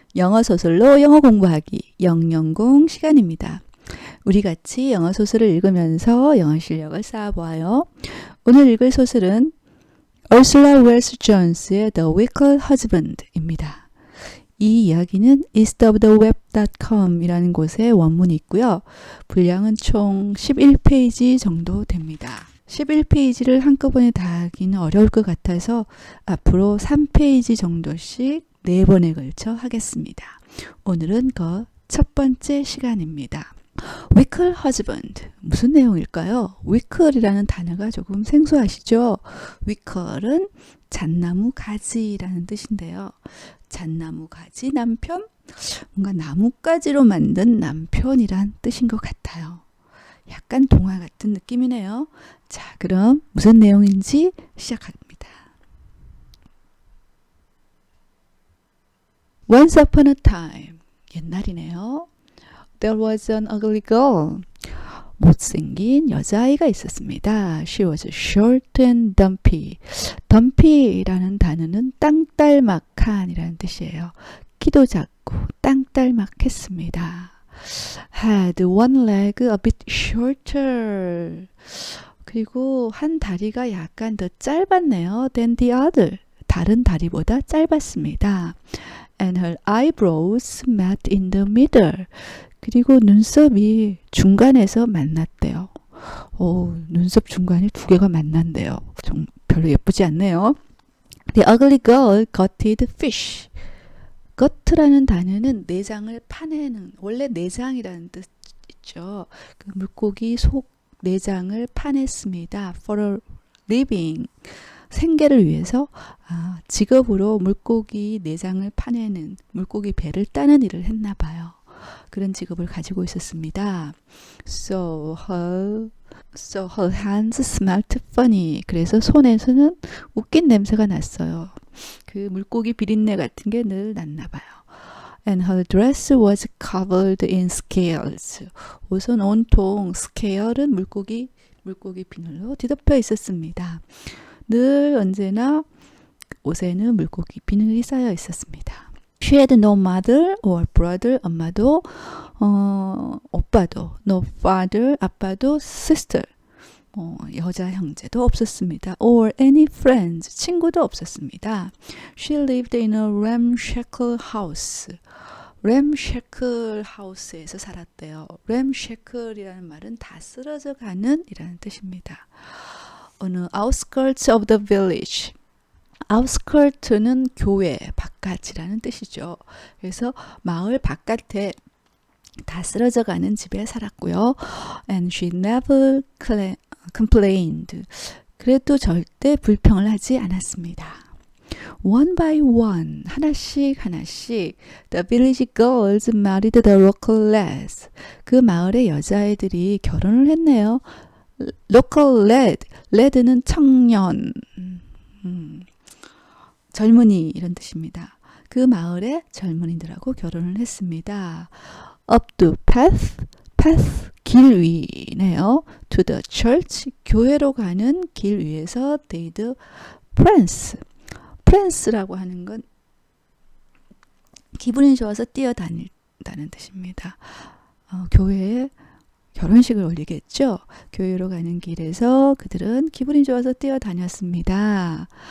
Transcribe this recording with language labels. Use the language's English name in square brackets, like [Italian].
[Korean] 영어 소설로 영어 공부하기 영영공 시간입니다. 우리 같이 영어 소설을 읽으면서 영어 실력을 쌓아보아요. 오늘 읽을 소설은 Ursula Wells Jones의 The Wicked Husband입니다. 이 이야기는 eastoftheweb.com 이라는 곳에 원문이 있고요. 분량은 총 11페이지 정도 됩니다. 11페이지를 한꺼번에 다 하기는 어려울 것 같아서 앞으로 3페이지 정도씩 4번에 걸쳐 하겠습니다. 오늘은 그 첫 번째 시간입니다. [English] Wicked husband. [Korean] 무슨 내용일까요? wicked이라는 단어가 조금 생소하시죠? wicked은 잣나무 가지라는 뜻인데요. 잣나무 가지 남편? 뭔가 나뭇가지로 만든 남편이란 뜻인 것 같아요. 약간 동화 같은 느낌이네요. 자, 그럼 무슨 내용인지 시작합니다. [English] Once upon a time, [Korean] 옛날이네요. [English] There was an ugly girl. [Korean] 못생긴 여자아이가 있었습니다. [English] She was short and dumpy. [Korean] dumpy라는 단어는 땅딸막한이라는 뜻이에요. 키도 작고 땅딸막했습니다. [English] Had one leg a bit shorter. [Korean] 그리고 한 다리가 약간 더 짧았네요. [English] Than the other. [Korean] 다른 다리보다 짧았습니다. [English] And her eyebrows met in the middle. [Korean] 그리고 눈썹이 중간에서 만났대요. 눈썹 중간이 두 개가 만난대요. 좀 별로 예쁘지 않네요. [English] The ugly girl gutted fish. [Korean] gut라는 단어는 내장을 파내는, 원래 내장이라는 뜻 있죠. 그 물고기 속 내장을 파냈습니다. [English] For a living. [Korean] 생계를 위해서 직업으로 물고기 내장을 파내는, 물고기 배를 따는 일을 했나 봐요. 그런 직업을 가지고 있었습니다. [English] So her hands smelled funny. [Korean] 그래서 손에서는 웃긴 냄새가 났어요. 그 물고기 비린내 같은 게 늘 났나 봐요. [English] And her dress was covered in scales. [Korean] 옷은 온통, scale은 물고기 비늘로 뒤덮여 있었습니다. 늘 언제나 옷에는 물고기 비늘이 쌓여 있었습니다. [English] She had no mother or brother. [Korean] 엄마도 오빠도, [English] no father, [Korean] 아빠도, [English] sister, [Korean] 여자 형제도 없었습니다. [English] Or any friends, [Korean] 친구도 없었습니다. [English] She lived in a ramshackle house. [Korean] ramshackle house에서 살았대요. ramshackle이라는 말은 다 쓰러져 가는 이라는 뜻입니다. 어느 [English] outskirts of the village. [Korean] outskirt는 교외, 바깥이라는 뜻이죠. 그래서 마을 바깥에 다 쓰러져 가는 집에 살았고요. [English] And she never complained. [Korean] 그래도 절대 불평을 하지 않았습니다. [English] One by one, [Korean] 하나씩 [English] the village girls married the local lads. [Korean] 그 마을의 여자애들이 결혼을 했네요. local lad는 청년, 젊은이 이런 뜻입니다. 그 마을의 젊은이들하고 결혼을 했습니다. [English] up the path [Korean] 길 위네요. [English] to the church [Korean] 교회로 가는 길 위에서 [English] they did prance [Korean] 라고 하는 건 기분이 좋아서 뛰어다닌다는 뜻입니다. 교회에 결혼식을 올리겠죠. 교회로 가는 길에서 그들은 기분이 좋아서 뛰어다녔습니다.